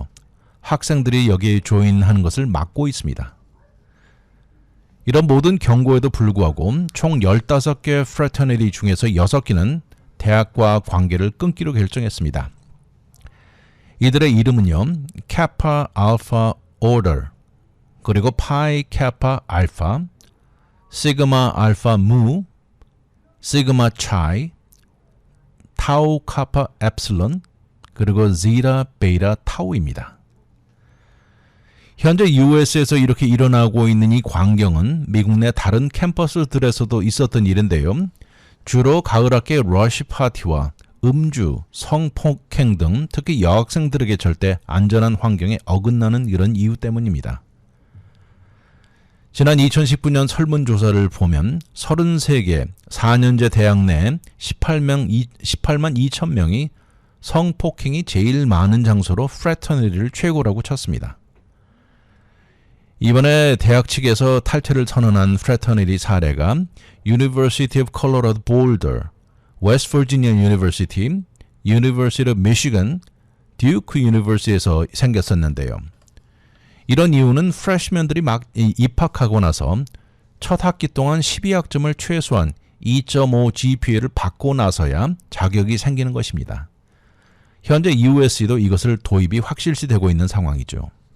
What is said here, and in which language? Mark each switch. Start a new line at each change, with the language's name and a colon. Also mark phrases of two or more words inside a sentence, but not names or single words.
Korean: 학생들이 여기에 조인하는 것을 막고 있습니다. 이런 모든 경고에도 불구하고 총 15개 프래터니티 중에서 6개는 대학과 관계를 끊기로 결정했습니다. 이들의 이름은요. Kappa Alpha Order, 그리고 Pi Kappa Alpha, Sigma Alpha Mu, Sigma Chi, Tau Kappa Epsilon, 그리고 Zeta Beta Tau입니다. 현재 US에서 이렇게 일어나고 있는 이 광경은 미국 내 다른 캠퍼스들에서도 있었던 일인데요. 주로 가을학기의 러쉬 파티와 음주, 성폭행 등 특히 여학생들에게 절대 안전한 환경에 어긋나는 이런 이유 때문입니다. 지난 2019년 설문조사를 보면 33개 4년제 대학 내 18만 2천 명이 성폭행이 제일 많은 장소로 프래터니티를 최고라고 쳤습니다. 이번에 대학 측에서 탈퇴를 선언한 프래터니티 사례가 University of Colorado Boulder, West Virginia University, University of Michigan, Duke University에서 생겼었는데요. 이런 이유는 프레시맨들이 막 입학하고 나서 첫 학기 동안 12학점을 최소한 2.5 GPA를 받고 나서야 자격이 생기는 것입니다. 현재 USC도 이것을 도입이 확실시되고 있는 상황이죠.